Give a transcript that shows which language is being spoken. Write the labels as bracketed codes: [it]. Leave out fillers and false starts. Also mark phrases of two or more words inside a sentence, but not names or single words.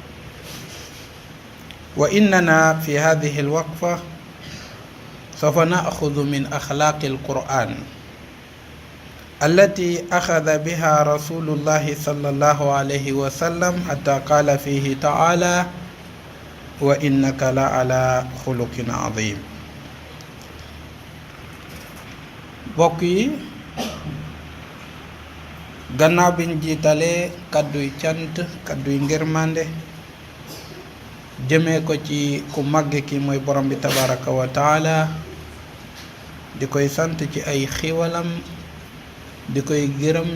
[ar] وإننا في هذه الوقفة سوف نأخذ من أخلاق القرآن التي أخذ بها رسول الله صلى الله عليه وسلم حتى قال فيه تعالى وإنك لعلى خلق عظيم [wo] bokk yi gannaaw biñ jiitalee kàdduy cant kàdduy ngërmande jëmee ko ci ku màgg ki mooy borom bi [ar] تبارك وتعالى [wo] di koy sant ci ay xiiwalam di koy gërëm